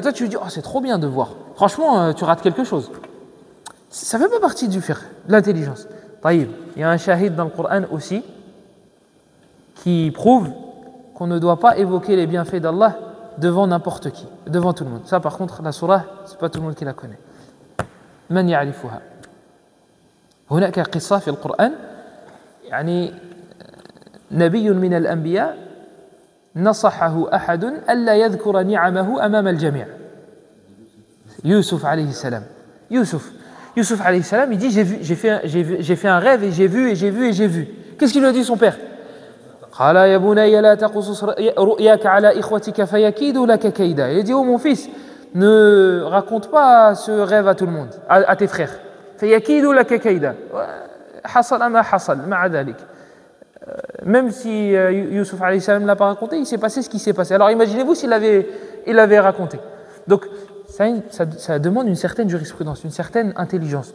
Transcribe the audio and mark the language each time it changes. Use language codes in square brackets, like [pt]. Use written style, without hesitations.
[fr] Et toi, tu lui dis, c'est trop bien de voir. Franchement, tu rates quelque chose. Ça ne fait pas partie du fiqh, de l'intelligence. Taïb. Il y a un shahid dans le Coran aussi qui prouve qu'on ne doit pas évoquer les bienfaits d'Allah devant n'importe qui, devant tout le monde. Ça, par contre, la surah, ce n'est pas tout le monde qui la connaît. [ar] من يعرفها؟ هناك قصة في القرآن نبي من الأنبياء نصحه أحد ألا يذكر نعمه أمام الجميع. يوسف عليه السلام. [fr] Youssouf alayhi salam, il dit j'ai fait un rêve et j'ai vu. Qu'est-ce qu'il lui a dit son père? [ar] قال يا بني لا تقصص رؤياك على إخوتك فيكيدوا لك كيدا. [fr] Il dit oh mon fils, ne raconte pas ce rêve à tout le monde, à tes frères. [ar] فيكيدوا لك كيدا. حصل ما حصل مع ذلك. [fr] Même si Youssouf alayhi salam ne l'a pas raconté, il s'est passé ce qui s'est passé. Alors imaginez-vous s'il l'avait raconté. Donc ça demande une certaine jurisprudence, une certaine intelligence.